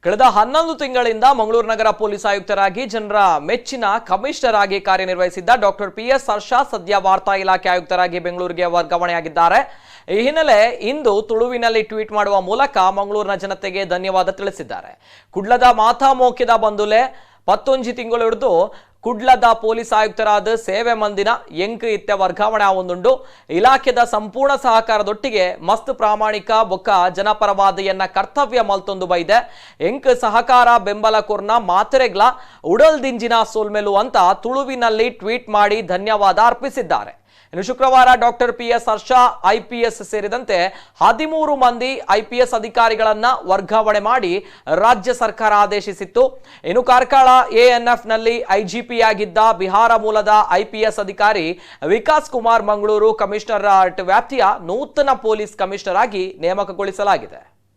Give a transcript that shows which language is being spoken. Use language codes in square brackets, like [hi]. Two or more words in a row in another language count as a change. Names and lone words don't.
[kn] ಕಳೆದ 11 ತಿಂಗಳಿಂದ ಮಂಗಳೂರು ನಗರ ಪೊಲೀಸ್ ಆಯುಕ್ತರಾಗಿ ಜನರ ಮೆಚ್ಚಿನ ಕಮಿಷನರ್ ಆಗಿ ಕಾರ್ಯನಿರ್ವಹಿಸಿದ್ದ ಡಾಕ್ಟರ್ PS ಹರ್ಷ ಸದ್ಯ ವಾರ್ತಾ ಇಲಾಖೆ ಆಯುಕ್ತರಾಗಿ ಬೆಂಗಳೂರಿಗೆ ವರ್ಗಾವಣೆಯಾಗಿದ್ದಾರೆ. ಈ ಹಿನ್ನೆಲೆ ಇಂದು ತುಳುವಿನಲ್ಲಿ ಟ್ವೀಟ್ ಮಾಡುವ ಮೂಲಕ ಮಂಗಳೂರಿನ ಜನತೆಗೆ ಧನ್ಯವಾದ ತಿಳಿಸಿದ್ದಾರೆ. [tcy] ಕುಡ್ಲದ ಮಾತಾ ಮೋಕ್ಯದ ಬಂದುಲೆ 11 ತಿಂಗಳು ಹಿಡಿದು ಕುಡ್ಲದ ಪೊಲೀಸ್ ಆಯುಕ್ತರಾದ ಸೇವೆ ಮಂದಿನ ಎಂಕ್ ಇತ್ತೆ ವರ್ಗಾವಣೆ ಆವೊಂದುಂಡು. ಇಲಾಖೆದ ಸಂಪೂರ್ಣ ಸಹಕಾರದೊಟ್ಟಿಗೆ ಮಸ್ತ್ ಪ್ರಾಮಾಣಿಕ ಬೊಕ್ಕ ಜನಪರವಾದಿಯನ್ನ ಕರ್ತವ್ಯ ಮಲ್ತೊಂದು ಬೈದೆ. ಎಂಕ್ ಸಹಕಾರ ಬೆಂಬಲ ಕೊರ್ನ ಮಾತೆರೆಗ್ಲ ಉಡಲ್ ದಿಂಜಿನ ಸೋಲ್ಮೆಲು [kn] ಅಂತ ತುಳುವಿನಲ್ಲಿ ಟ್ವೀಟ್ ಮಾಡಿ ಧನ್ಯವಾದ ಅರ್ಪಿಸಿದ್ದಾರೆ. ಇನ್ನು ಶುಕ್ರವಾರ ಡಾಕ್ಟರ್ PS ಹರ್ಷ IPS ಸೇರಿದಂತೆ 13 ಮಂದಿ IPS ಅಧಿಕಾರಿಗಳನ್ನ ವರ್ಗಾವಣೆ ಮಾಡಿ ರಾಜ್ಯ ಸರ್ಕಾರ ಆದೇಶಿಸಿತ್ತು. ಇನ್ನು ಕಾರ್ಕಳ ANF ನಲ್ಲಿ IGP ಆಗಿದ್ದ ಬಿಹಾರ ಮೂಲದ IPS ಅಧಿಕಾರಿ ವಿಕಾಸ್ ಕುಮಾರ್ ಮಂಗಳೂರು ಕಮಿಷನರೇಟ್ ವ್ಯಾಪ್ತಿಯ ನೂತನ ಪೊಲೀಸ್ ಕಮಿಷನರ್ ಆಗಿ ನೇಮಕಗೊಳಿಸಲಾಗಿದೆ.